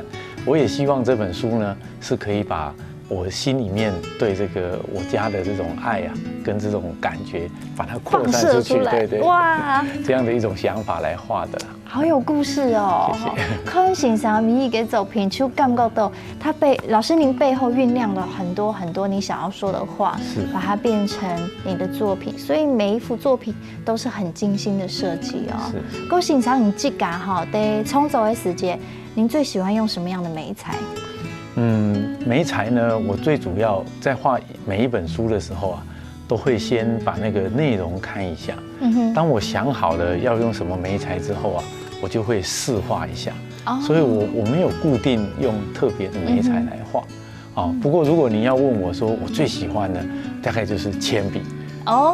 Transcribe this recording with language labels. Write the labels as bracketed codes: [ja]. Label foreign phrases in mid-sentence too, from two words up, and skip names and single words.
[zh] 我也希望這本書呢，是可以把我心裡面對這個我家的這種愛啊，跟這種感覺，把它擴散出去。對對，哇，這樣的一種想法來畫的。好有故事哦！謝謝。看先生每一個作品，就感覺到他老師您背後醞釀了很多很多你想要說的話，是把它變成你的作品，所以每一幅作品都是很精心的設計哦。是。嗰先生你自家哈，在創作的時間，您最喜歡用什麼樣的媒材？媒材呢，我最主要在畫每一本書的時候啊，都會先把那個內容看一下。當我想好了要用什麼媒材之後啊，我就會試畫一下。所以我沒有固定用特別的媒材來畫。不過如果你要問我說我最喜歡的，大概就是鉛筆。